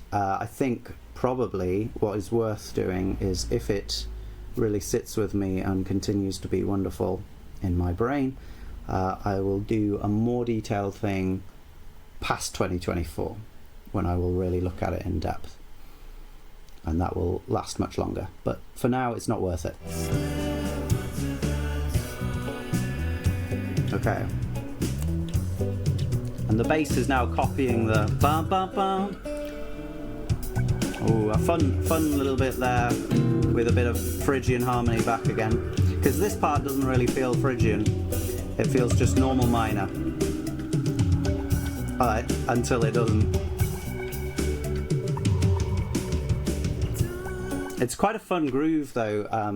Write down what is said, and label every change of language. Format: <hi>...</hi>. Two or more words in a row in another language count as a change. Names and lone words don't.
<en>I think probably what is worth doing is, if it really sits with me and continues to be wonderful in my brain, I will do a more detailed thing past 2024, when I will really look at it in depth, and that will last much longer. But for now, it's not worth it. Okay, and the bass is now copying the ba ba ba. Oh, a fun little bit there with a bit of Phrygian harmony back again, because this part doesn't really feel Phrygian. It feels just normal minor. Until it doesn't. It's quite a fun groove though.</en>